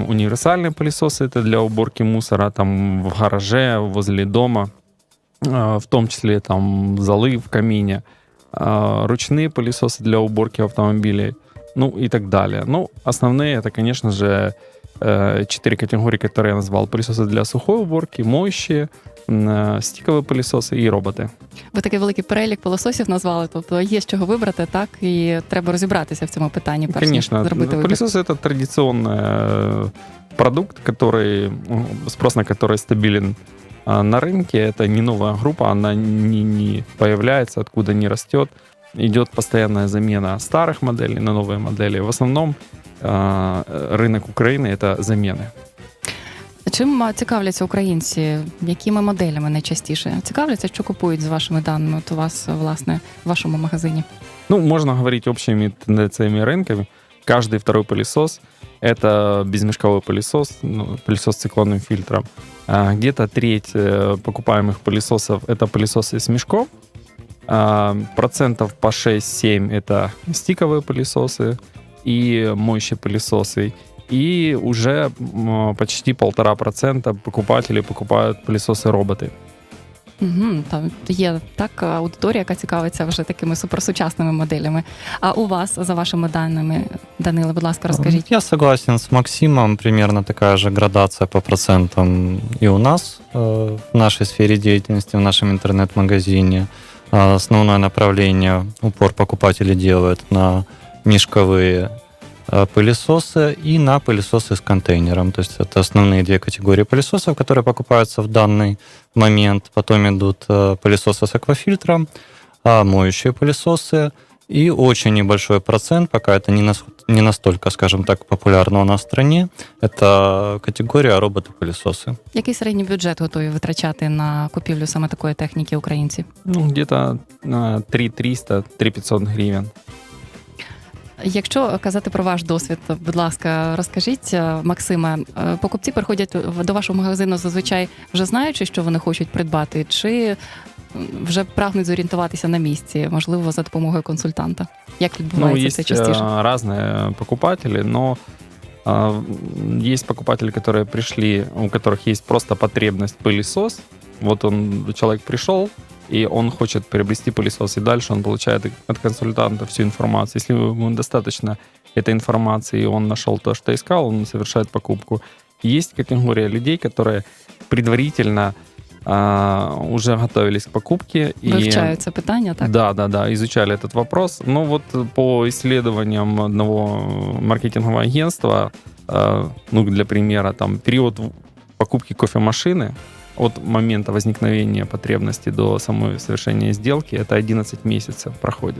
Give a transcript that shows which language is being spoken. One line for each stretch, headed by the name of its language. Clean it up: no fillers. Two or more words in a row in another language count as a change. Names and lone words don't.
Russian: Универсальные пылесосы — это для уборки мусора там в гараже, возле дома, в том числе там золы в камине. Ручные пылесосы для уборки автомобилей, ну и так далее. Ну, основные — это, конечно же, 4 категории, которые я назвал: пылесосы для сухой уборки, моющие, стиковые пылесосы и роботи.
Ukrainian: Ви такий великий перелік пилососів назвали, тобто є з чого вибрати, так? І треба розібратися в цьому питанні, перш ніж зробити вибір.
Russian: Пылесосы — это традиционный продукт, спрос на который стабилен на рынке. Это не новая группа, она не появляется, откуда не растет. Идет постоянная замена старых моделей на новые модели. В основном
Ukrainian: ринок України – це заміни. Чим цікавляться українці? Якими моделями найчастіше цікавляться? Що купують з вашими даними от у вас, власне, в вашому магазині?
Russian: Ну, можно говорить общими тенденциями рынка. Каждый второй пылесос – это безмешковой пылесос, пылесос с циклонным фильтром. Где-то треть покупаемых пылесосов – это пылесосы с мешком. Процентов по 6-7 – это стиковые пылесосы и моющие пылесосы. И уже почти 1,5% покупателей покупают пылесосы-роботи.
Ukrainian: Угу, там є так аудиторія, яка цікавиться вже такими суперсучасними моделями. А у вас, за вашими даними, Даниле, будь ласка, розкажіть.
Russian: Я согласен с Максимом, примерно такая же градация по процентам и у нас в нашей сфере деятельности, в нашем интернет-магазине. Основное направление, упор покупатели делают на мешковые пылесосы и на пылесосы с контейнером. То есть это основные две категории пылесосов, которые покупаются в данный момент. Потом идут пылесосы с аквафильтром, моющие пылесосы И очень небольшой процент, пока это не настолько, скажем так, популярно у нас в стране, это категория роботы-пылесосы.
Ukrainian: Який середній бюджет готові витрачати на купівлю саме такої техніки українці?
Russian: Ну, где-то 3-300-3-500 гривен.
Ukrainian: Якщо казати про ваш досвід, то, будь ласка, розкажіть, Максиме, покупці приходять до вашого магазину зазвичай вже знаючи, що вони хочуть придбати, чи вже прагнуть зорієнтуватися на місці, можливо, за допомогою консультанта? Як відбувається це частіше?
Russian: Разные покупатели, но есть покупатели, которые пришли, у которых есть просто потребность пылесос. Вот человек пришел, и он хочет приобрести пылесос, и дальше он получает от консультанта всю информацию. Если ему достаточно этой информации, и он нашел то, что искал, он совершает покупку. Есть категория людей, которые предварительно уже готовились к покупке.
Ukrainian: Вивчають це питання, так?
Russian: Да, изучали этот вопрос. Но вот по исследованиям одного маркетингового агентства, ну, для примера, там период покупки кофемашины от момента возникновения потребности до самой совершения сделки, это 11 месяцев проходит.